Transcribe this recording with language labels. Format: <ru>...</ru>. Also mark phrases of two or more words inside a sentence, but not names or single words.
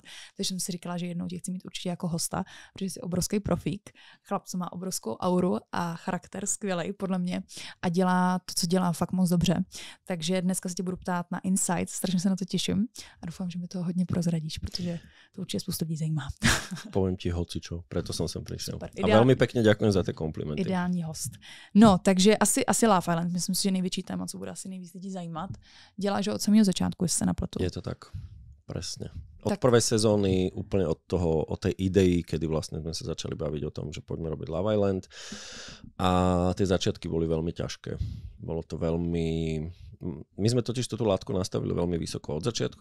<cs>Takže jsem si říkala, že jednou tě chci mít určitě jako hosta, protože jsi obrovský profík. Chlap, co má obrovskou auru a charakter skvělej podle mě a dělá to, co dělá fakt moc dobře. Takže dneska se tě budu ptát na insight, strašně se na to těším a doufám, že mi to hodně prozradíš, protože to určitě spoustu lidí zajímá.</cs> <sk>Poviem ti hocičo, preto som sem prišiel. Super, a veľmi pekne ďakujem za tie komplimenty.</sk> <cs>Ideální host. No, takže asi Love Island, myslím si, že největší téma, co bude asi nejvíc lidí zajímat. Děláš ho od samého začátku, jestli se napletu.</cs> <sk>Je to tak, presne. Od prvej sezóny, úplne od tej idei, kedy vlastne sme sa začali baviť o tom, že poďme robiť Love Island. A tie začiatky boli veľmi ťažké. Bolo to veľmi... My sme totiž tú látku nastavili veľmi vysoko od začiatku.</sk>